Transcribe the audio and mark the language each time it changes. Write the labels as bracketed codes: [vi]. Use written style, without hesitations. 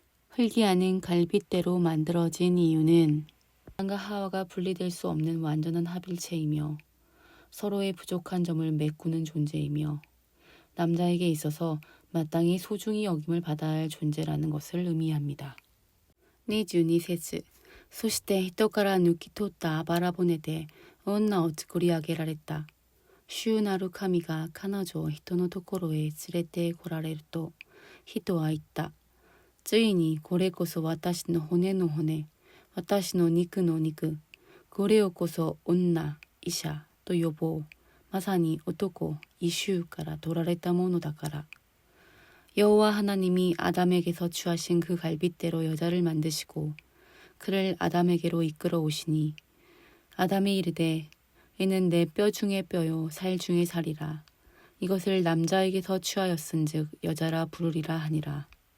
[ko] 흙이 아닌 갈빗대로 만들어진 이유는 아담과 하와가 분리될 수 없는 완전한 합일체이며 서로의 부족한 점을 메꾸는 존재이며 남자에게 있어서 마땅히 소중히 여김을 받아야 할 존재라는 것을 의미합니다. [ja] 22節そして人から抜き取ったあばら骨で女を作り上げられた。主なる神が彼女を人のところへ連れて来られると、人は言った。ついにこれこそ私の骨の骨、私の肉の肉、これをこそ女、医者と呼ぼう。まさに男、イシュから取られたものだから。 [ko] 여호와 하나님이 아담에게서 취하신 그 갈빗대로 여자를 만드시고 그를 아담에게로 이끌어 오시니 아담이 이르되 이는 내 뼈 중에 뼈요 살 중에 살이라. 이것을 남자에게서 취하였은즉 여자라 부르리라 하니라.